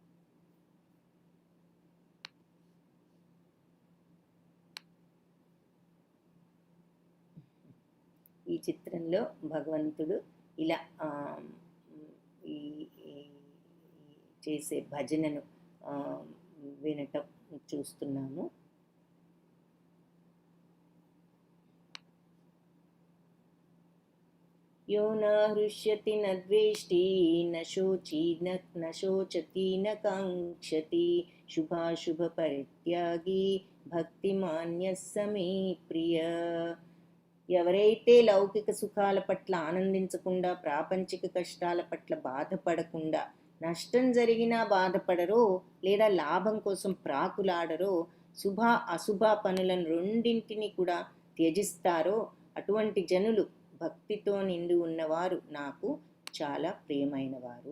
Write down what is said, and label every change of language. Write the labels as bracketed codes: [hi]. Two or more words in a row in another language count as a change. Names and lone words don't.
[te] ఈ చిత్రంలో భగవంతుడు ఇలా ఈ చేసే భజనను వినటం చూస్తున్నాము. [sa] यो न हृष्यति न द्वेष्टि न शोची न शोचति न काङ्क्षति शुभाशुभ परित्यागी భక్తిమాన్య సమే ప్రియ. [te] ఎవరైతే లౌకిక సుఖాల పట్ల ఆనందించకుండా, ప్రాపంచిక కష్టాల పట్ల బాధపడకుండా, నష్టం జరిగినా బాధపడరో లేదా లాభం కోసం ప్రాకులాడరో, శుభ అశుభ పనులను రెండింటిని కూడా త్యజిస్తారో అటువంటి జనులు భక్తితో నిండి ఉన్నవారు నాకు చాలా ప్రియమైన వారు.